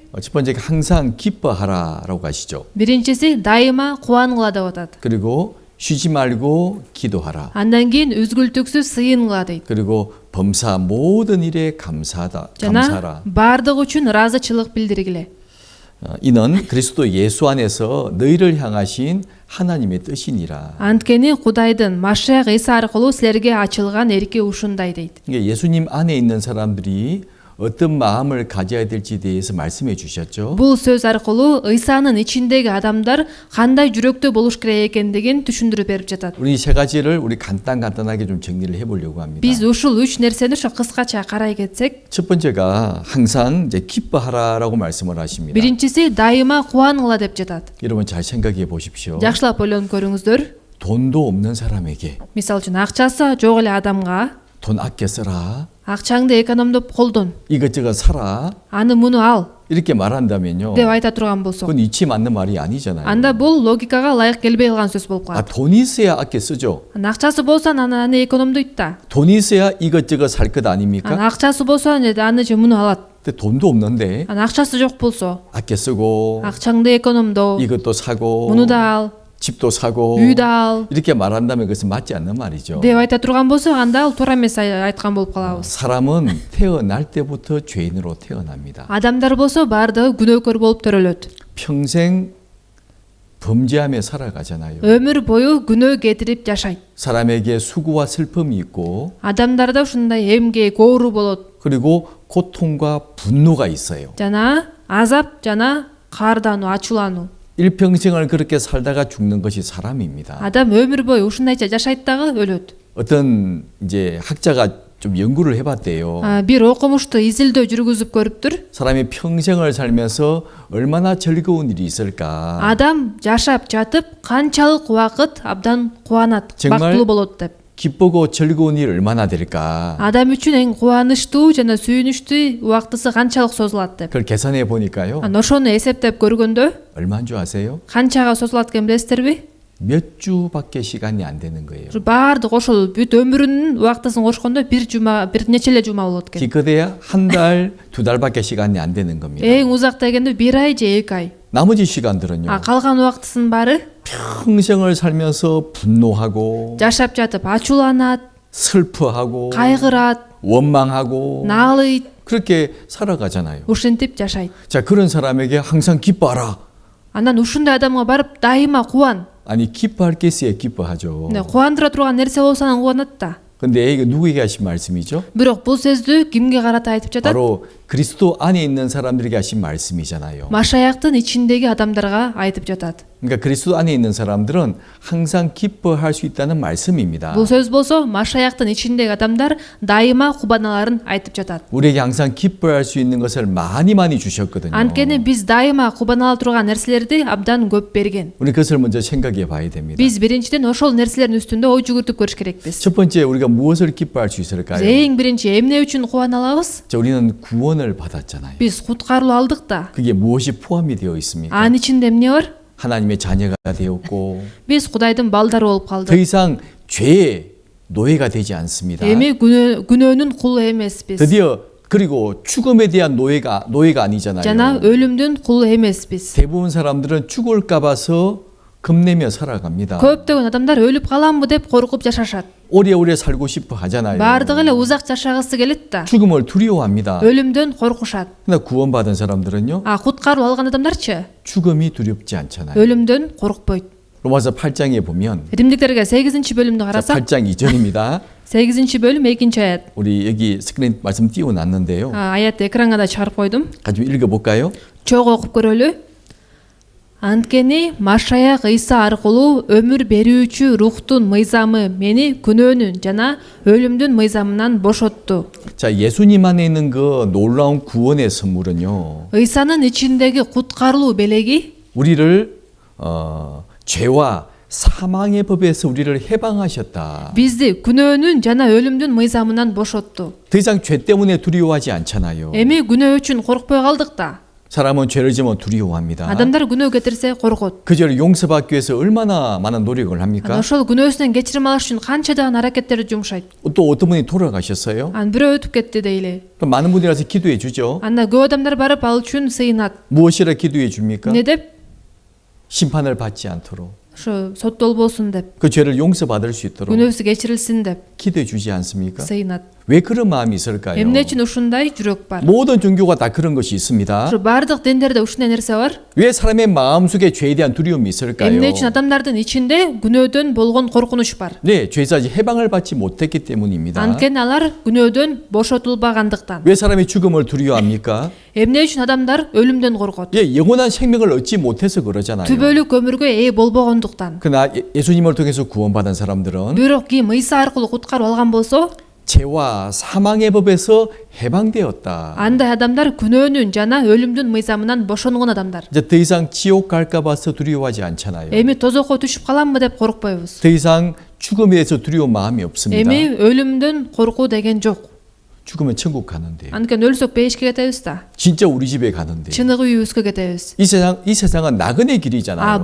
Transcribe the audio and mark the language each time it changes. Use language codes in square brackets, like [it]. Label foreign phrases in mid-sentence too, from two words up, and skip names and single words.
[ko] 첫 번째 항상 기뻐하라라고 하시죠. [ky] биринчиси дайыма кубангыла деп атат. [ko] 그리고 쉬지 말고 기도하라. [ky] Андан кийин үзгүлтүксүз сыйынгыла дейт. [ko] 그리고 범사 모든 일에 감사하라. [ky] жана бардык үчүн ыраазычылык билдиргиле. [ko] 이는 그리스도 예수 안에서 너희를 향하신 하나님의 뜻이니라. [ky] Анткени Кудайдын Машаяк Иса аркылуу силерге ачылган эрки ушундай дейт. [ko] 그러니까 예수님 안에 있는 사람들이 어떤 마음을 가져야 될지에 대해서 말씀해 주셨죠. [ky] Бул сөз аркылуу Ыйсанын ичиндеги адамдар кандай жүрөктө болуш керек экендигин түшүндүрүп берип жатат. [ko] 우리 세 가지를 우리 간단하게 좀 정리를 해 보려고 합니다. [ky] Биз ушул 3 нерсени ошо кыскача карай кетсек, [ko] 첫 번째가 항상 이제 기뻐하라라고 말씀을 하십니다. [ky] биринчиси дайыма кубангыла деп жатат. [ko] 여러분 잘 생각해 보십시오. [ky] Жакшылап ойлонуп көрүңүздөр. [ko] 돈도 없는 사람에게 [ky] Мисалы үчүн акчасы жок эле адамга [ko] 돈 아껴 써라. [ky] акчаңды экономдоп колдон, [ko] 이것저것 사라. [ky] аны муну ал [ko] 이렇게 말한다면요. [ky] деп айта турган болсок, [ko] 그건 이치 맞는 말이 아니잖아요. [ky] анда бул логикага ылайык келбей калган сөз болуп калат. [ko] 돈이 있어야 아껴 쓰죠. [ky] Акчасы болсо аны экономдойт да. [ko] 돈이 있어야 이것저것 살 것 아닙니까? [ky] акчасы болсо аны же муну алат. [ko] 근데 돈도 없는데 [ky] акчасы жок болсо [ko] 아껴 쓰고 [ky] акчаңды экономдо, [ko] 이것도 사고 [ky] муну да ал, [ko] 집도 사고 [ky] үй да ал [ko] 이렇게 말한다면 그것은 맞지 않는 말이죠. [ky] деп айта турган болсо, анда ал туура эмес айткан болуп калабыз. [ko] 사람은 태어날 때부터 죄인으로 태어납니다. [ky] Адамдар болсо баардыгы күнөөкөр болуп төрөлөт. [ko] 평생 범죄하며 살아가잖아요. [ky] Өмүр бою күнөө кетирип жашайт. [ko] 사람에게 수고와 슬픔이 있고 [ky] Адамдарда ушундай эмгек, оору болот. [ko] 그리고 고통과 분노가 있어요. [ky] Жана азап, жана каардануу, ачуулануу. [ko] 일평생을 그렇게 살다가 죽는 것이 사람입니다. [ky] Адам өмүр бою ушундайча жашайт дагы өлөт. [ko] 어떤 이제 학자가 좀 연구를 해봤대요. [ky] Бир окумушту изилдөө жүргүзүп көрүптүр. [ko] 사람이 평생을 살면서 얼마나 즐거운 일이 있을까? [ky] Адам жашап жатып канчалык убакыт абдан кубанат, [ko] 정말 [ky] бактылуу болот деп. [ko] 기쁘고 즐거운 일 얼마나 될까? [ky] Адам үчүн эң кубанычтуу жана сүйүнүчтүү убактысы канчалык созулат деп. [ko] 그걸 계산해 보니까요. [ky] Ошону эсептеп көргөндө [ko] 얼마인 줄 아세요? [ky] канчага созулат экенин билесиздерби? [ko] 몇 주밖에 시간이 안 되는 거예요. [ky] Баардык ошол бүт өмүрүнүн убактысын кошкондо бир нече эле жума болот экен. [ko] 기껏해야 한 달, 두 달밖에 시간이 안 되는 겁니다. [ky] Эң узак дегенде 1 ай же 2 ай. [ko] 나머지 시간들은요. [ky] Калган убактысынын баары [ko] 평생을 살면서 분노하고 [ky] жашап жатып ачууланат, [ko] 슬퍼하고 [ky] кайгырат, [ko] 원망하고 [ky] наалыйт, [ko] 그렇게 살아가잖아요. [ky] ушинтип жашайт. [ko] 자, 그런 사람에게 항상 기뻐하라. [ky] Анан ушундай адамга барып дайыма кубан. [ko] 아니, 기뻐할 게 있어야 기뻐하죠. [ky] Кубандыра турган нерсе болсо анан кубанат да. [ko] 근데 이게 누구에게 하신 말씀이죠? [ky] Бирок бул сөздү кимге карата айтып жатат? [ko] 바로 그리스도 안에 있는 사람들에게 하신 말씀이잖아요. [ky] Машаяктын ичиндеги адамдарга айтып жатат. [ko] 그러니까 그리스도 안에 있는 사람들은 항상 기뻐할 수 있다는 말씀입니다. [ky] Бул сөз болсо Машаяктын ичиндеги адамдар дайыма кубаналарын айтып жатат. [ko] 우리에게 항상 기뻐할 수 있는 것을 많이 주셨거든요. [ky] Анткени биз дайыма кубанала турган нерселерди абдан көп берген. [ko] 우리 그것을 먼저 생각해 봐야 됩니다. [ky] Биз биринчиден ошол нерселердин үстүндө ой жүгүртүп көрүш керекпиз. [ko] 첫 번째 우리가 무엇을 기뻐할 수 있을까요? [ky] Эң биринчи эмне үчүн кубана алабыз? [ko] 자, 우리는 구원을 받았잖아요. [ky] Биз куткарылуу алдык да. [ko] 그게 무엇이 포함이 되어 있습니까? [ky] Анын ичинде эмне бар? [ko] 하나님의 자녀가 되었고 [ky] Биз Кудайдын балдары болуп [ko] 더 [ky] калдык. [ko] 이상 죄의 노예가 되지 않습니다. [ky] Эми күнөөнүн кулу эмеспиз. [ko] 드디어 그리고 죽음에 대한 노예가 아니잖아요. [ky] жана өлүмдүн кулу эмеспиз. [ko] 대부분 사람들은 죽을까 봐서 겁내며 살아갑니다. [ky] Көптөгөн адамдар өлүп каламбы деп коркуп жашашат. [ko] 오래오래 살고 싶어 하잖아요. [ky] Бардыгы эле узак жашагысы келет да. [ko] 죽음을 두려워합니다. [ky] өлүмдөн коркушат. [ko] 그러나 구원받은 사람들은요. [ky] куткаруу алган адамдарчы [ko] 죽음이 두렵지 않잖아요. [ky] өлүмдөн коркпойт. [ko] 로마서 8장에 보면 [ky] римдиктерге 8-бөлүмдү [ko] 자, [ky] карасак [ko] 8장 2절입니다. [ky] 8-бөлүм 2-аят. [ko] 우리 여기 스크린 말씀 띄워놨는데요. [ky] Аятты экранга да чыгарып койдум. [ko] 같이 읽어볼까요? [ky] Чогуу окуп көрөлү. Анткени Машаяк Ыйса аркылуу өмүр берүүчү рухтун мыйзамы мени күнөөнүн жана өлүмдүн мыйзамынан бошотту. [ko] 자, 예수님 안에 있는 그 놀라운 구원의 선물은요. [ky] Ыйсанын ичиндеги куткарылуу белеги [ko] 우리를 죄와 사망의 법에서 우리를 해방하셨다. [ky] бизди күнөөнүн жана өлүмдүн мыйзамынан бошотту. [ko] 더 이상 죄 때문에 두려워하지 않잖아요. [ky] Эми күнөө үчүн коркпой калдык да. [ko] 사람은 죄를 지면 두려워합니다. [ky] Адамдар күнөө кетирсе коркот. [ko] 그 죄를 용서받기 위해서 얼마나 많은 노력을 합니까? [ky] Ошол күнөөсүнөн кечирим алыш үчүн канчадан аракеттерди жумшайт. [ko] 또 어떤 분이 돌아가셨어요? [ky] Бирөө өтүп кетти дейли. [ko] 그럼 많은 분들이 와서 기도해 주죠. [ky] Анда көп адамдар барып ал үчүн сыйынат. [ko] 무엇이라 기도해 줍니까? [ky] эмне деп? [ko] 심판을 받지 않도록. [ky] Ошо соттолбосун деп. [ko] 그 죄를 용서받을 수 있도록 [ky] күнөөсү кечирилсин деп [ko] 기도해 주지 않습니까? [ky] сыйынат. [ko] 왜 그런 마음이 있을까요? [ky] эмне үчүн ушундай жүрөк бар? [ko] 모든 종교가 다 그런 것이 있습니다. [ky] ошо бардык диндерде ушундай нерсе бар. [ko] 왜 사람의 마음속에 죄에 대한 두려움이 있을까요? [ky] эмне үчүн адамдардын ичинде күнөөдөн болгон коркунуч бар? [ko] 네, 죄에서 아직 해방을 받지 못했기 때문입니다. [ky] анткени алар күнөөдөн бошотулбагандыктан. [ko] 왜 사람이 죽음을 두려워합니까? [ky] эмне үчүн адамдар өлүмдөн коркот? [ko] 예, 영원한 생명을 얻지 못해서 그러잖아요. [ky] түбөлүк өмүргө ээ болбогондуктан. [ko] 그러나 예수님을 통해서 구원받은 사람들은 [ky] бирок ким ыйса аркылуу куткарып алган болсо, [ko] 죄와 사망의 법에서 해방되었다. [ky] андай адамдар күнөөнүн жана өлүмдүн мыйзамынан бошонгон адамдар. [ko] 이제 더 이상 지옥 갈까 봐서 두려워하지 않잖아요. [ky] эми тозокко түшүп каламбы деп коркпойбуз. [ko] 더 이상 죽음에 대해서 두려운 마음이 없습니다. [ky] эми өлүмдөн коркуу деген жок. [ko] 죽으면 천국 가는데. [ky] анткени өлсөк бейишке кетебиз да. [ko] 진짜 우리 집에 가는데. [ky] чыныгы үйүбүзгө кетебиз. [ko] 이 세상은 나그네 길이잖아요.